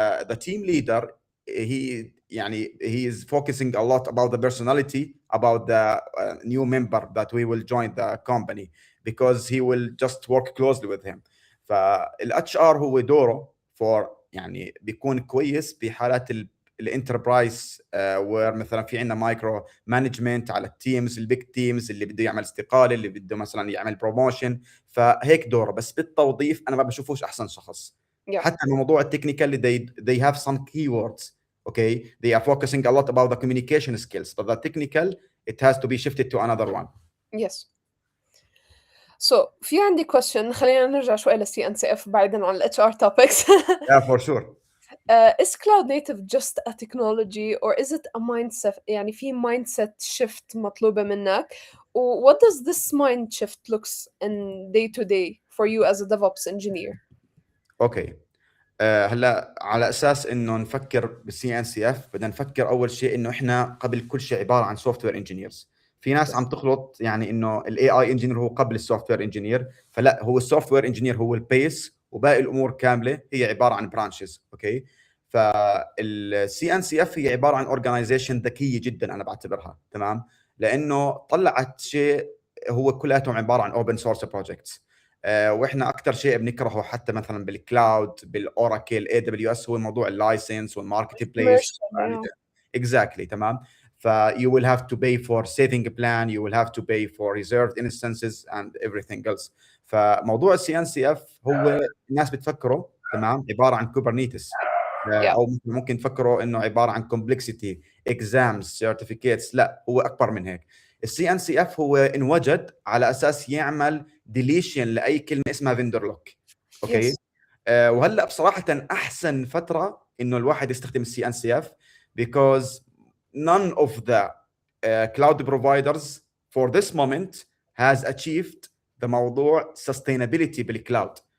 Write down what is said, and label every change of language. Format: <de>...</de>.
<en>The team leader, he is focusing a lot about the personality, about the new member that we will join the company, because he will just work closely with him.</en> <ar>فالاتش ار هو دوره فور يعني بيكون كويس بحالات الانتربرايز، وير مثلا في عندنا مايكرو مانجمنت على التيمز، البيج تيمز اللي بده يعمل استقاله، اللي بده مثلا يعمل بروموشن، فهيك دوره. بس بالتوظيف انا ما بشوفوش احسن شخص.</ar> <en>Yeah.</en> <ar>حتى الموضوع التكنيكال</ar> <en>they have some keywords, okay, they are focusing a lot about the communication skills, but the technical it has to be shifted to another one. Yes.</en> <ar>So في عندي</ar> <en>question،</en> <ar>خلينا نرجع شوي لل CNCF بعيدا عن ال</ar> <en>HR topics. Yeah, for sure. Is cloud native just a technology or is it a mindset؟</en> <ar>يعني في</ar> <en>mindset shift</en> <ar>مطلوبة منك.</ar> <en>What does this mind shift looks in day to day for you as a DevOps engineer? Okay.</en> <ar>هلا على اساس انه نفكر بالسي ان سي اف، بدنا نفكر اول شيء انه احنا قبل كل شيء عباره عن سوفت وير انجينيرز. في ناس عم</ar> <en>Yes.</en> <ar>تخلط يعني انه الاي اي انجينير هو قبل السوفت وير انجينير، فلا، هو السوفت وير انجينير هو البيس، وباقي الامور كامله هي عباره عن برانشز، اوكي. فالسي ان سي اف هي عباره عن اورجنايزيشن ذكيه جدا انا بعتبرها، تمام، لانه طلعت شيء هو كلياتهم عباره عن اوبن سورس بروجكتس. واحنا اكثر شيء بنكرهه حتى مثلا بالكلاود، بالاوراكل، اي دبليو اس، هو موضوع اللايسنس والماركت بليس.</ar> <en>Commercial. Yeah. Exactly,</en> <ar>تمام.</ar> <en>ف you will have to pay for saving plan, you will have to pay for reserved instances and everything else.</en> <ar>فموضوع السي ان سي اف هو الناس بتفكره تمام عباره عن كوبرنيتس،</ar> <en>Yeah.</en> <ar>او ممكن تفكروا انه عباره عن كومبلكسيتي اكزامز سيرتيفيكيتس. لا، هو اكبر من هيك. السي ان سي اف هو انوجد على اساس يعمل ديليشن لاي كلمه اسمها فيندر لوك، اوكي.</ar> <en>Yes.</en> <ar>وهلا بصراحه احسن فتره انه الواحد يستخدم السي ان سي اف</ar> <en>because none of the cloud providers for this moment has achieved the</en> <ar>موضوع</ar> <en>sustainability</en> <ar>بالكلاود.</ar>